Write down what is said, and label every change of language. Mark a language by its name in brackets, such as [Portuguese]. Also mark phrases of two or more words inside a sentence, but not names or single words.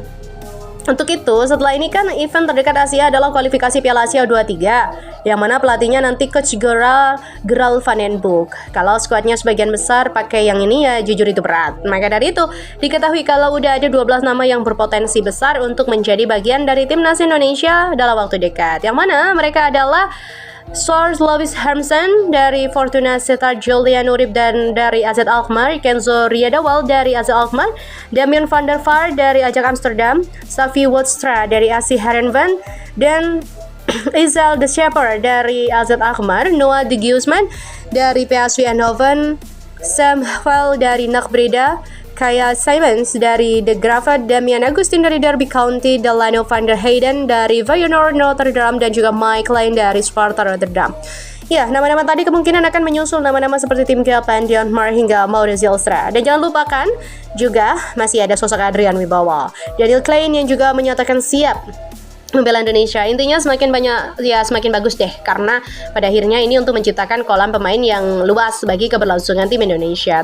[Indonesian] Untuk itu, setelah ini kan event terdekat Asia adalah kualifikasi Piala Asia U23, yang mana pelatihnya nanti Coach Gerald Van den Boek. Kalau skuadnya sebagian besar pakai yang ini ya jujur itu berat. Maka dari itu, diketahui kalau udah ada 12 nama yang berpotensi besar untuk menjadi bagian dari timnas Indonesia dalam waktu dekat. Yang mana mereka adalah Sors Lovis Hermsen dari Fortuna Sittard, Julian Urib dan dari AZ Alkmaar, Kenzo Riedewald dari AZ Alkmaar, Damien van der Vaart dari Ajax Amsterdam, Safi Woodstra dari AC Heerenveen, dan Isel de Shepherd dari AZ Alkmaar, Noah de Guzman dari PSV Eindhoven, Sam Hwel dari NAC Breda, Kaya Simons dari De Graafschap, Damian Agustin dari Derby County, Delano van der Heyden dari Feyenoord Rotterdam, dan juga Mike Klein dari Sparta Rotterdam. Ya, nama-nama tadi kemungkinan akan menyusul nama-nama seperti Tim Kelpan, Dion Mar hingga Maurice Zylstra. Dan jangan lupakan juga masih ada sosok Adrian Wibowo, Daniel Klein yang juga menyatakan siap membela Indonesia. Intinya semakin banyak ya semakin bagus deh, karena pada akhirnya ini untuk menciptakan kolam pemain yang luas bagi keberlangsungan tim Indonesia.